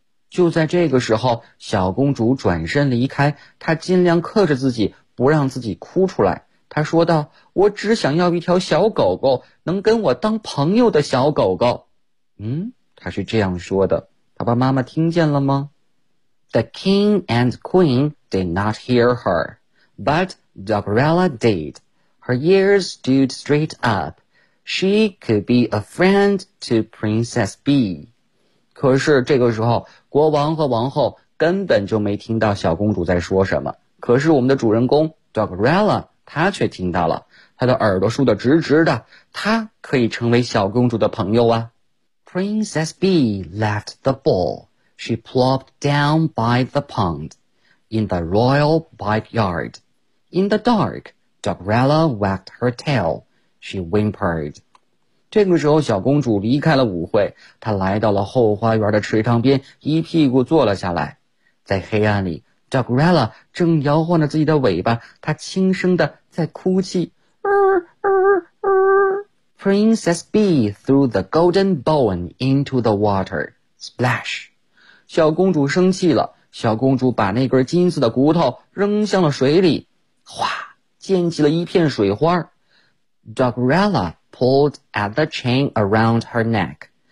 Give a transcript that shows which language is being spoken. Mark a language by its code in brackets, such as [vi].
[zh] 就在这个时候，小公主转身离开，她尽量克制自己，不让自己哭出来。她说道，我只想要一条小狗狗，能跟我当朋友的小狗狗。她是这样说的，爸爸妈妈听见了吗？ [en] The king and queen did not hear her, but Dogrella did. Her ears stood straight up. She could be a friend to Princess Bee. [zh] 可是这个时候，国王和王后根本就没听到小公主在说什么。可是我们的主人公 Dogrella 她却听到了，她的耳朵竖得直直的，她可以成为小公主的朋友啊。 [en] Princess Bee left the ball. She plopped down by the pond in the royal backyard. In the dark, Dogrella wagged her tail. She whimpered. [zh] 这个时候小公主离开了舞会，她来到了后花园的池塘边，一屁股坐了下来。在黑暗里， Dogrella 正摇晃着自己的尾巴，她轻声地在哭泣。 [en] Princess Bee threw the golden bone into the water. Splash! [zh] 小公主生气了，小公主把那根金色的骨头扔向了水里，哗，溅起了一片水花。 [en] Dogrella pulled at the chain around her neck.